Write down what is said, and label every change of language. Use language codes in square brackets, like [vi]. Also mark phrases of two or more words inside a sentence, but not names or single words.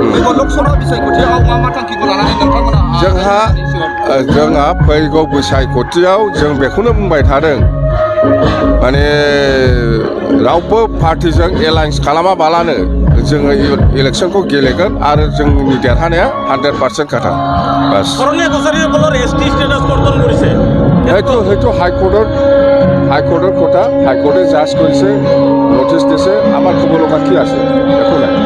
[brx] जोंहा फैगौ बैसागुथियाव जों बेखौनो बुंबाय थादों माने रावबो पार्टिजों एलायन्स खालामाबालानो जोङो इलेक्सनखौ गेलेगोन आरो जोंनि देरहानाया 100% खाथा। [as] बास সেইটো হাইকোৰ্টৰ কথা, হাইকোৰ্টে জাজ কৰিছে, নটিচ দিছে, আমাৰ ক'ব লগা কি আছে একো নাই।